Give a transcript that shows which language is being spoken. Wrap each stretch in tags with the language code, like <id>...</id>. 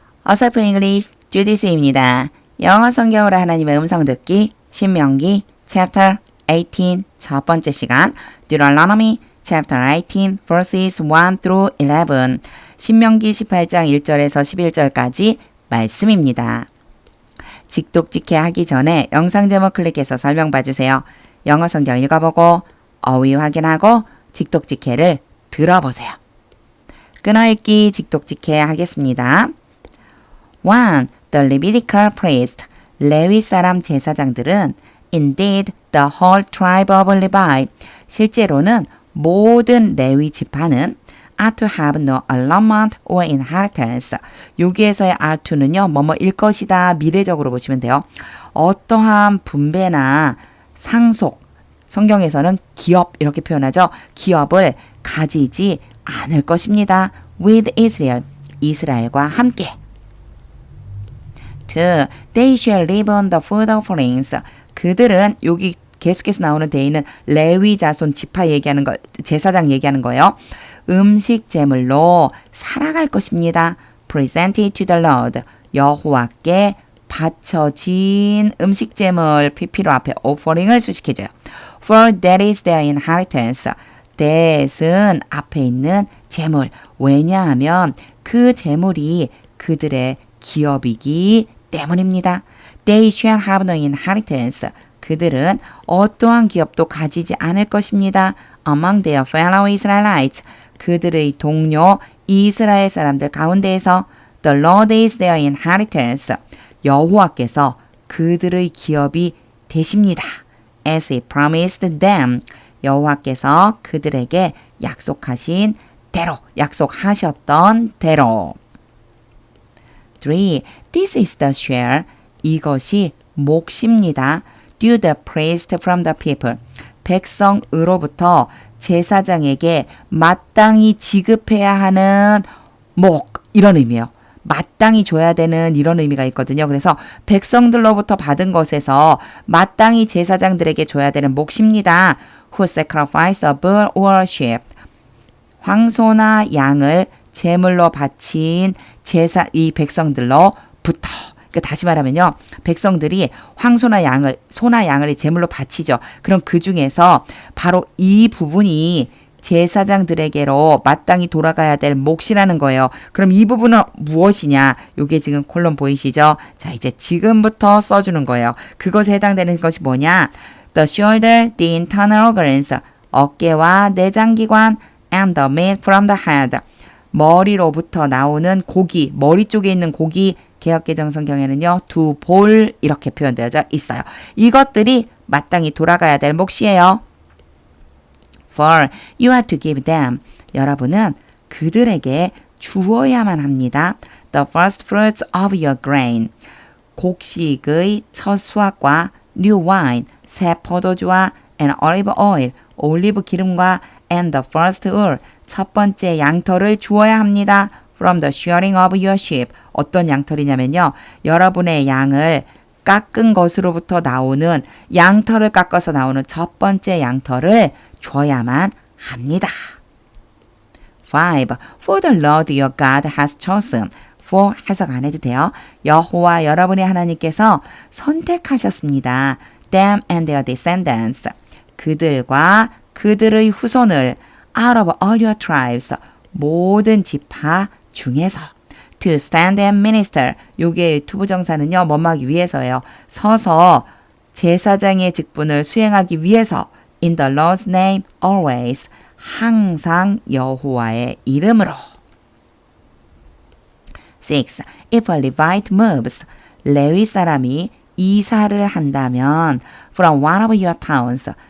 <ko>어설픈 잉글리시 주디스입니다. 영어 성경으로 하나님의 음성 듣기 신명기</ko> <en>chapter 18 첫 번째 시간 Deuteronomy chapter 18 verses 1 through 11</en> <ko>신명기 18장 1절에서 11절까지 말씀입니다. 직독직해 하기 전에 영상 제목 클릭해서 설명 봐주세요. 영어 성경 읽어보고 어휘 확인하고 직독직해를 들어보세요. 끊어읽기 직독직해 하겠습니다. 1.</ko> <en>The Levitical priest,</en> <ko>레위 사람 제사장들은</ko> <en>indeed the whole tribe of Levi,</en> <ko>실제로는 모든 레위 지파는</ko> <en>are to have no allotment or inheritance.</en> <ko>여기에서의 are to는요, 뭐뭐일 것이다, 미래적으로 보시면 돼요. 어떠한 분배나 상속, 성경에서는 기업 이렇게 표현하죠. 기업을 가지지 않을 것입니다.</ko> <en>with Israel,</en> <ko>이스라엘과 함께. 2.</ko> <en>They shall live on the food offerings.</en> <ko>그들은 여기 계속해서 나오는 데이는 레위 자손 지파 얘기하는 거, 제사장 얘기하는 거예요. 음식 제물로 살아갈 것입니다.</ko> <en>Presented to the Lord.</en> <ko>여호와께 바쳐진 음식 제물 PP로 앞에 offering을 수식해줘요.</ko> <en>For that is their inheritance.</en> <ko>that은 앞에 있는 제물. 왜냐하면 그 제물이 그들의 기업이기 때문입니다.</ko> <en>They shall have no inheritance.</en> <ko>그들은 어떠한 기업도 가지지 않을 것입니다.</ko> <en>Among their fellow Israelites.</en> <ko>그들의 동료 이스라엘 사람들 가운데에서</ko> <en>The Lord is their inheritance.</en> <ko>여호와께서 그들의 기업이 되십니다.</ko> <en>As he promised them.</en> <ko>여호와께서 그들에게 약속하신 대로, 약속하셨던 대로.</ko> <en>3. This is the share.</en> <ko>이것이 몫입니다.</ko> <en>due the priest from the people.</en> <ko>백성으로부터 제사장에게 마땅히 지급해야 하는 목, 이런 의미예요. 마땅히 줘야 되는 이런 의미가 있거든요. 그래서 백성들로부터 받은 것에서 마땅히 제사장들에게 줘야 되는 몫입니다. Who sacrifice a bull or a sheep. 황소나 양을 제물로 바친 이 백성들로부터. 그러니까 다시 말하면요. 백성들이 황소나 양을, 소나 양을 제물로 바치죠. 그럼 그 중에서 바로 이 부분이 제사장들에게로 마땅히 돌아가야 될 몫이라는 거예요. 그럼 이 부분은 무엇이냐? 요게 지금 콜론 보이시죠? 자, 이제 지금부터 써주는 거예요. 그것에 해당되는 것이 뭐냐?</ko> <en>The shoulder, the internal organs,</en> <ko>어깨와 내장기관,</ko> <en>and the meat from the head.</en> <ko>머리로부터 나오는 고기, 머리 쪽에 있는 고기, 개역개정 성경에는요, 두 볼 이렇게 표현되어 있어요. 이것들이 마땅히 돌아가야 될 몫이에요.</ko> <en>For you are to give them.</en> <ko>여러분은 그들에게 주어야만 합니다.</ko> <en>The first fruits of your grain.</en> <ko>곡식의 첫 수확과</ko> <en>new wine,</en> <ko>새 포도주와</ko> <en>and olive oil,</en> <ko>올리브 기름과</ko> <en>and the first wool,</en> <ko>첫 번째 양털을 주어야 합니다.</ko> <en>From the shearing of your sheep.</en> <ko>어떤 양털이냐면요. 여러분의 양을 깎은 것으로부터 나오는 양털을 깎아서 나오는 첫 번째 양털을 줘야만 합니다. 5.</ko> <en>For the Lord your God has chosen.</en> <ko>For 해석 안 해도 돼요. 여호와 여러분의 하나님께서 선택하셨습니다.</ko> <en>Them and their descendants.</en> <ko>그들과 그들의 후손을</ko> <en>out of all your tribes.</en> <ko>모든 지파 중에서</ko> <en>to stand and minister.</en> <ko>요게 투부정사는요. 뭐하기 위해서예요. 서서 제사장의 직분을 수행하기 위해서</ko> <en>in the Lord's name always.</en> <ko>항상 여호와의 이름으로.</ko> <en>6. If a Levite moves.</en> <ko>레위 사람이 이사를 한다면</ko> <en>from one of your towns.</en>